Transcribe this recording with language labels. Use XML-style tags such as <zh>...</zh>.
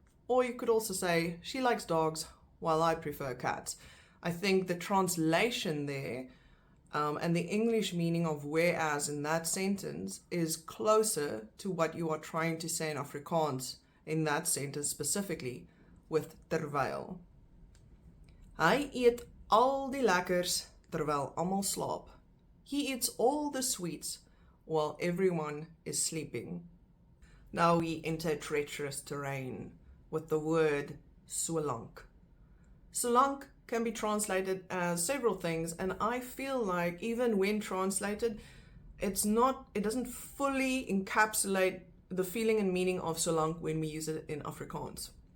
<en>Or you could also say, she likes dogs while I prefer cats. I think the translation there and the English meaning of whereas in that sentence is closer to what you are trying to say in Afrikaans in that sentence specifically with terwyl.</en> <af>Hy eet al die lekkers terwyl almal slaap.</af> <en>He eats all the sweets while everyone is sleeping. Now we enter treacherous terrain with the word Swank. Swank can be translated as several things, and I feel like even when translated, it doesn't fully encapsulate the feeling and meaning of Swank when we use it in Afrikaans.</en>